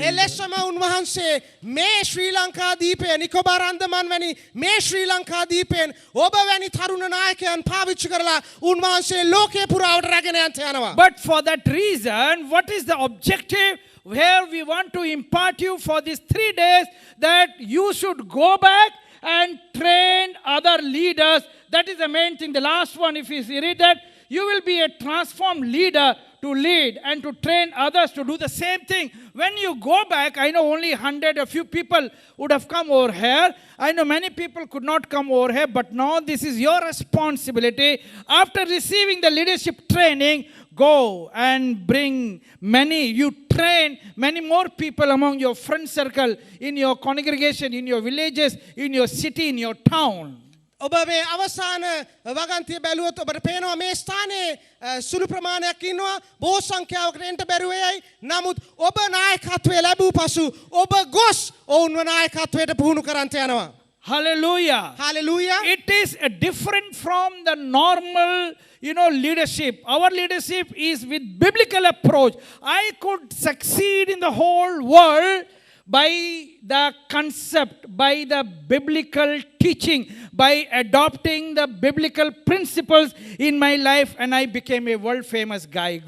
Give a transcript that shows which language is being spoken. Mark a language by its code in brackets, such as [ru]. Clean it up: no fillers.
[si] එලෙසම උන්වහන්සේ මේ ශ්‍රී ලංකා දීපය නිකොබාර අන්දමන් වැනි මේ ශ්‍රී ලංකා දීපයෙන් ඔබ වැනි තරුණ නායකයන් පාවිච්චි කරලා උන්වහන්සේ ලෝකේ පුරාවට රැගෙන යන්න යනවා. [en] But for that reason, what is the objective where we want to impart you for these 3 days, that you should go back and train other leaders. That is the main thing. The last one, if you read that, you will be a transformed leader to lead and to train others to do the same thing. When you go back, I know only 100, a few people would have come over here. I know many people could not come over here, but now this is your responsibility. After receiving the leadership training, go and bring many. You train many more people among your friend circle, in your congregation, in your villages, in your city, in your town. [si] ඔබ මේ අවසාන වගන්තිය බැලුවොත් ඔබට පේනවා මේ ස්ථානයේ සුළු ප්‍රමාණයක් ඉන්නවා බොහෝ සංඛ්‍යාවකට එන්න බැරුව යයි. නමුත් ඔබ නායකත්වය ලැබූ පසු ඔබ ගොස් ඔවුන්ව නායකත්වයට පුහුණු කරන්ට යනවා. [en] Hallelujah. Hallelujah. It is different from the normal, leadership. Our leadership is with biblical approach. I could succeed in the whole world by the concept, by the biblical teaching, by adopting the biblical principles in my life, and I became a world famous guy.